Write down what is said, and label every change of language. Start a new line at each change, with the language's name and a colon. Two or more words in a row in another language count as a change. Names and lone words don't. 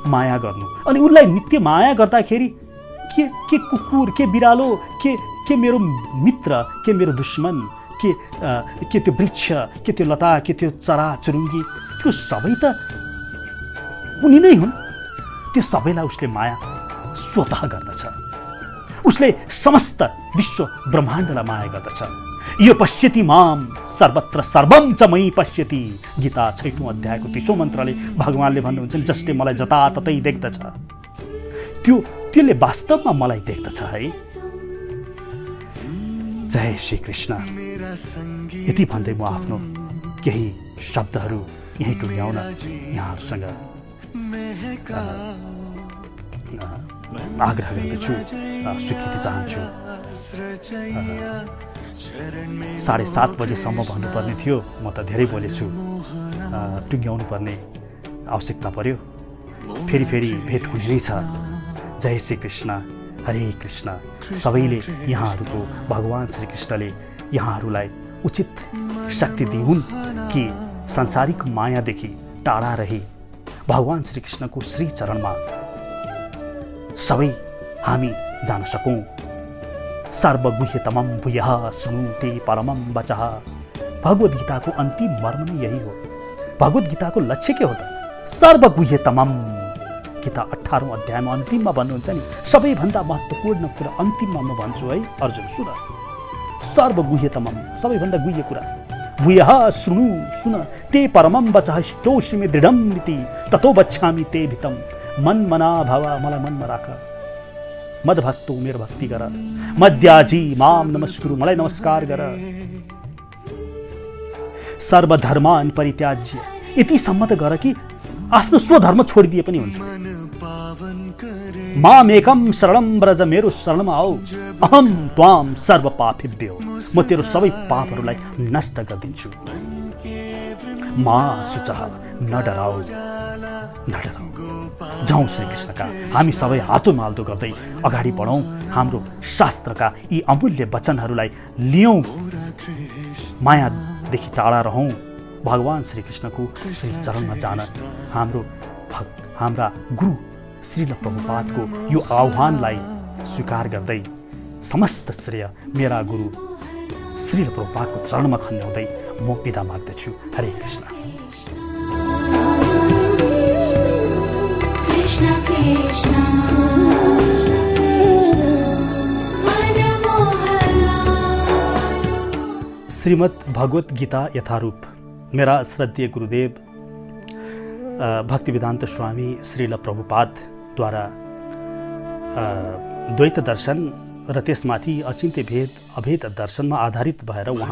Nepali: अनि उनलाई नित्य माया गर्दाखेरि के कुकुर, के बिरालो, के मेरो मित्र, के मेरो दुश्मन, के त्यो वृक्ष, के त्यो लता, के त्यो चरा चुरुङ्गी, त्यो सबै त उनी नै हुन्। त्यो सबैलाई उसले माया स्वतः गर्दछ। उसले समस्त विश्व ब्रह्माण्डलाई माया गर्दछ।
Sanskrit: यो पश्यति माम सर्वत्र सर्वम च मयि पश्यति।
Nepali: गीता 6औं अध्यायको 30औं मन्त्रले भगवानले भन्नुहुन्छ जसले मलाई जताततै देख्दछ त्यसले वास्तवमा मलाई देख्दछ है। जय श्री कृष्ण। यति भन्दै म आफ्नो केही शब्दहरू यही टुङ्ग्याउन यहाँहरूसँग आग्रह गर्दछु, स्वीकृति चाहन्छु। 7:30 बजेसम्म भन्नुपर्ने थियो, म त धेरै बोलेछु। टुङ्ग्याउनु पर्ने आवश्यकता पर्यो। फेरि भेट हुने नै छ। जय श्री कृष्ण, हरे कृष्ण। सबैले यहाँहरूको भगवान श्री कृष्णले यहाँहरूलाई उचित शक्ति दिउन् कि सांसारिक मायादेखि टाढा रही भगवान श्री कृष्णको श्री चरणमा सबै हामी जान सकौँ।
Sanskrit: सर्वगुह्यतमं भूयः शृणुते परमं वचः।
Nepali: भगवद् गीताको अन्तिम मर्म नै यही हो। भगवद् गीताको लक्ष्य के हो त?
Sanskrit: सर्वगुह्यतमं।
Nepali: गीता 18औं अध्यायमा अन्तिममा भन्नुहुन्छ नि, सबैभन्दा महत्त्वपूर्ण कुरा अन्तिममा म भन्छु है अर्जुन, सुन। सर्वगुह्यतमं, सबैभन्दा गुह्य कुरा।
Sanskrit: भूयः शृणु,
Nepali: सुन।
Sanskrit: ते परमं वचः ष्टोषिमे दृढं इति ततो वक्ष्यामि ते भितं। मन मना भव,
Nepali: मलाई मनमा राख। मद्भक्तो, मेरो भक्ति गर।
Sanskrit: मद्याजी माम नमस्कुरु,
Nepali: मलाई नमस्कार गर।
Sanskrit: सर्वधर्मान परित्याज्य,
Nepali: यतिसम्म त गर कि आफ्नो स्वधर्म छोडिदिए पनि हुन्छ।
Sanskrit: मामेकं शरणं व्रज,
Nepali: मेरो शरणमा आऊ।
Sanskrit: अहम त्वाम सर्व पापेभ्यो,
Nepali: म तेरो सबै पापहरूलाई नष्ट गरिदिन्छु।
Sanskrit: मा शुचः,
Nepali: न डराऊ, न डराऊ। जाउँ श्री कृष्णका हामी सबै हातोमाल्दो गर्दै अगाडि बढौँ। हाम्रो शास्त्रका यी अमूल्य वचनहरूलाई लियौँ। मायादेखि टाढा रहौँ। भगवान श्री कृष्णको श्री चरणमा जान हाम्रा गुरु श्रील प्रभुपादको यो आह्वानलाई स्वीकार गर्दै समस्त श्रेय मेरा गुरु श्रील प्रभुपादको चरणमा खन्याउँदै म बिदा माग्दछु। हरे कृष्ण। कृष्ण कृष्ण श्रीमद् भगवत गीता यथारूप। मेरा श्रद्धेय गुरुदेव भक्तिवेदांत स्वामी श्रील प्रभुपादद्वारा द्वैत दर्शन र त्यसमाथि अचिन्त्य भेद अभेद दर्शनमा आधारित भएर